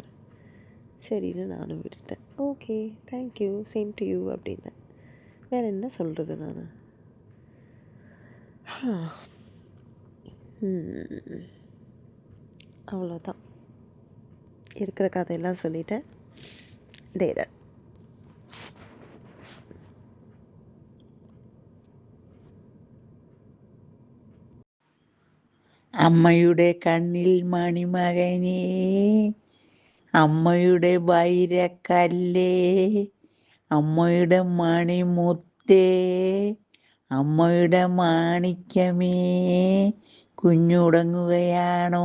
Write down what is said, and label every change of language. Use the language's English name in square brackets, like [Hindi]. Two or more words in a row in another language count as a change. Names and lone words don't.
[Tamil] சரின்னு நானும் விட்டுட்டேன். [English] okay, thank you, same to you [Tamil] அப்படின்னேன். வேறு என்ன சொல்கிறது நான்? அவ்வளோதான், இருக்கிற கதையெல்லாம் சொல்லிட்டேன். டேடர். [Malayalam] അമ്മയുടെ കണ്ണിൽ മണിമകനേ, അമ്മയുടെ വൈരക്കല്ലേ, അമ്മയുടെ മണിമുത്തേ, അമ്മയുടെ മാണിക്യമേ, കുഞ്ഞുടങ്ങുകയാണോ?